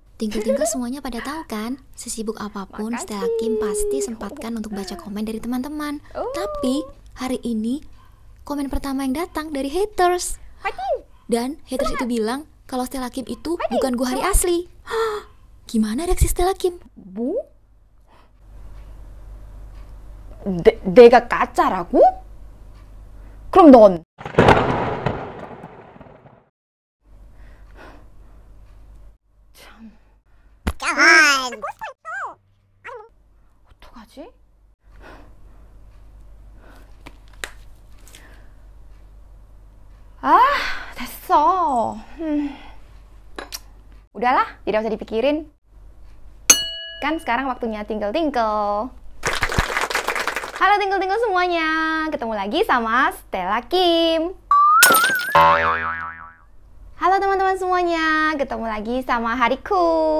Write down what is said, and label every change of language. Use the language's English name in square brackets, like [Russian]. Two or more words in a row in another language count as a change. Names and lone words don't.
[Indonesian] Tinggal-tinggal semuanya pada tahu kan, sesibuk apapun Stella Kim pasti sempatkan untuk baca komen dari teman-teman. Tapi hari ini komen pertama yang datang dari haters. Dan haters itu bilang kalau Stella Kim itu bukan gua hari asli. Gimana reaksi Stella Kim? [Korean] 뭐? 내가 가짜라고? 그럼 넌? 참. 어떡하지? 아, 됐어. [Indonesian] Udahlah, tidak usah dipikirin. Kan sekarang waktunya tinkle-tinkle. Halo tinkle-tinkle semuanya, ketemu lagi sama Stella Kim. Halo teman-teman semuanya, ketemu lagi sama Hariku.